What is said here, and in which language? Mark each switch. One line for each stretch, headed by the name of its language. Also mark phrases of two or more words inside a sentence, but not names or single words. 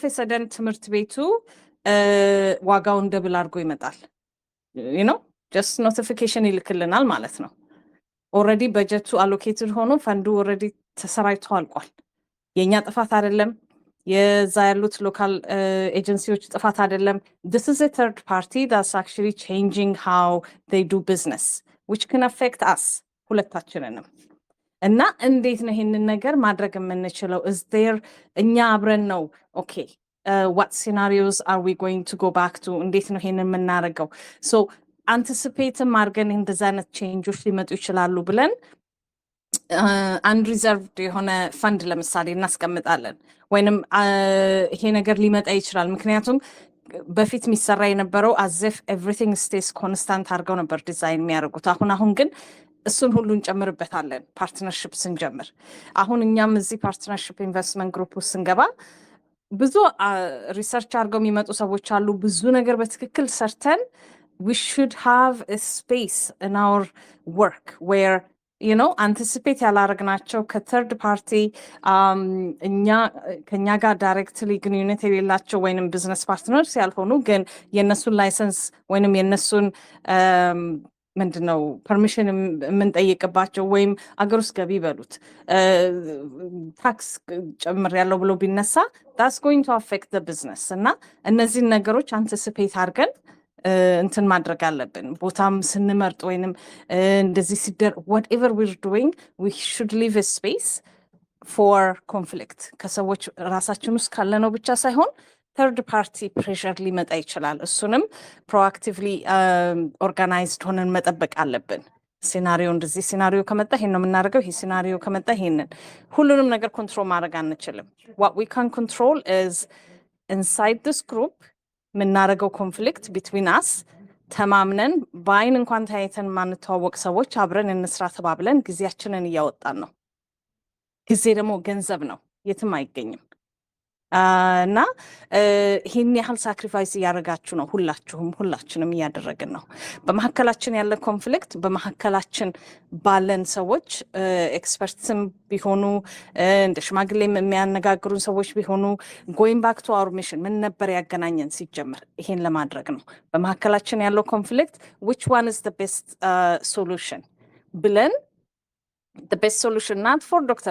Amharic: ኤ ሰደን ትምህርት ቤቱ ዋጋውን ደብል አድርጎ ይመጣል።
English: just notification
Amharic: ይልክልናል ማለት ነው። ኦልሬዲ በጀቱ አሎኬትድ ሆኖ ፈንዱ ኦልሬዲ ተሰራይቶ አልቋል። የኛ ጥፋት አይደለም። የዛ ያሉት ሎካል ኤጀንሲዎች ጥፋት አይደለም።
English: this is a third party that's actually changing how they do business which can affect us
Amharic: ሁለታችንንም። እና እንዴት ነው ይሄንን ነገር ማድረግ የምንችለው?
English: is there
Amharic: እኛ አብረን ነው ኦኬ
English: what scenarios are we going to go back to
Amharic: እንዴት ነው ይሄንን የምናደርገው?
English: so anticipate
Amharic: ማድረግን እንደዛ አይነት ቼንጆች ሊመጡ ይችላሉ ብለን unreserved የሆነ ፈንድ ለምሳሌ እናስቀምጣለን። ወይንም ይሄ ነገር ሊመጣ ይችላል። ምክንያቱም በፊት የሚሰራ የነበረው
English: as if everything stays constant
Amharic: አድርገው ነበር ዲዛይን የሚያደርጉት። አሁን ግን እሱን ሁሉ እንጨምርበታለን ፓርትነርሽፕ ስንጀምር። አሁን እኛም እዚህ
English: partnership investment group
Amharic: ውስጥ ስንገባ ብዙ ሪሰርች አድርገው የሚመጡ ሰዎች አሉ። ብዙ ነገር በትክክል ሰርተን
English: we should have a space in our work where you know anticipate
Amharic: ያላረግናቸው ከthird party ከኛ ጋር ዳይሬክትሊ ግንኙነት የሌላቸው ወይንም
English: business partners
Amharic: ያልሆኑ ግን የነሱን ላይሰንስ ወይንም የነሱን ምንድነው ፐርሚሽን የምንጠይቅባቸው ወይም አገር ውስጥ ገቢ በሉት ታክስ ጨምር ያለው ብሎ ቢነሳ
English: that's going to affect the business
Amharic: እና እነዚህን ነገሮች አንቲሲፔት አድርገን እንትን ማድረግ አለብን። ቦታም ስንመርጥ ወይንም እንደዚህ ሲደር
English: whatever we're doing we should leave a space for conflict
Amharic: ከሰዎች ራሳችን ውስጥ ካለነው ብቻ ሳይሆን
English: third party pressure
Amharic: ሊመጣ ይችላል። እሱንም
English: proactively organized
Amharic: ሆነን መጠበቅ አለብን። ሲናሪዮ እንደዚህ ሲናሪዮ ከመጣ ይሄን ነው የምናደርገው፣ ይሄ ሲናሪዮ ከመጣ ይሄንን ሁሉንም ነገር ኮንትሮል ማድረግ አንችልም።
English: what we can control is inside this group
Amharic: የምናደርገው
English: conflict between us
Amharic: ተማምነን በአይን እንኳን ታይተን ማንተዋወቅ ሰዎች አብረን እንስራ ተባብለን ጊዜያችንን እያወጣን ነው። ጊዜ ደግሞ ገንዘብ ነው፣ የትም አይገኝም። እና ይህን ያህል ሳክሪፋይስ እያደረጋችሁ ነው። ሁላችንም እያደረግን ነው። በመካከላችን ያለ ኮንፍሊክት በመካከላችን ባለን ሰዎች ኤክስፐርትስም ቢሆኑ እንደ ሽማግሌም የሚያነጋግሩን ሰዎች ቢሆኑ
English: going back to our mission
Amharic: ምን ነበር ያገናኘን ሲጀምር ይሄን ለማድረግ ነው። በመካከላችን ያለው ኮንፍሊክት
English: which one is the best solution
Amharic: ብለን
English: the best solution not for Dr.